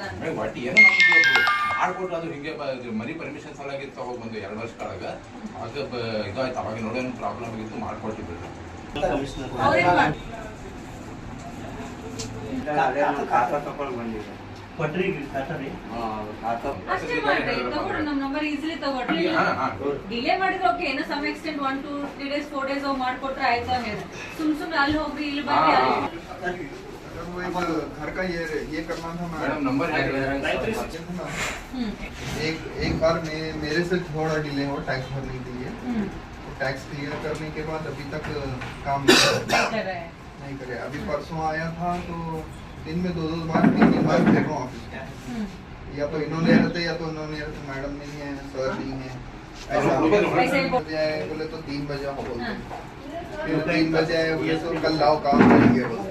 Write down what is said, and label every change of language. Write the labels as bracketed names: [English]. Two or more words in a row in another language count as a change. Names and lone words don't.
[Kannada] ಒಟ್ಟು ಏನೋ ನಮ್ದು ಮಾಡ್ಕೊಟ್ಟು ಅದು ಹಿಂಗೆ ಮನಿ ಪರ್ಮಿಷನ್ ಸಲಾಗಿ ತಗೊಂಡ್ ಬಂದು 2 ವರ್ಷ ಕೆಳಗ ಅದು ಇದಾಯ್ತು. ಅವಾಗ ನೋಡೇನು ಪ್ರಾಬ್ಲಮ್ ಆಗಿತ್ತು, ಮಾಡ್ಕೊಟ್ಟಿದ್ರು. ಅವ್ರೇನ್ ಮಾಡಿ ಖಾತಾ ತಗೊಂಡು ಬಂದಿದೆ. ಕೊಟ್ರಿ ಖಾತಾ ರೀ? ಅಷ್ಟೇ ಮಾಡ್ರಿ, ತಗೊಳ್ರಿ ನಮ್ ನಂಬರ್ ಈಸಿಲಿ ತಗೊಳ್ರಿ. ಡಿಲೇ ಮಾಡಿದ್ರೆ ಓಕೆ, ಏನೋ [English] some extent 1 to 3 days 4 days [Kannada] ಹೋಗಿ ಮಾಡ್ಕೊಟ್ರೆ ಆಯ್ತು ಹೇಳಿ. ಸುಮ್ನೆ ಅಲ್ಲಿ ಹೋಗ್ರಿ ಇಲ್ಲಿ ಬರ್ರಿ [Hindi] घर का ये करना था [English] madam number [Hindi] एक बार मेरे से थोड़ा डिले हो टैक्स भरने के लिए, [English] tax clear [Hindi] करने के बाद अभी तक काम नहीं करे। अभी परसों आया था तो दिन में 2 बार 3 बार फिर रहा हूँ ऑफिस, या तो इन्होंने रहते या तो उन्होंने रहते, मैडम नहीं है, सर नहीं है, ऐसा बोले तो 3 बजे हो बोलते, फिर 3 बजे आए बोले तो कल लाओ काम करेंगे बोलते।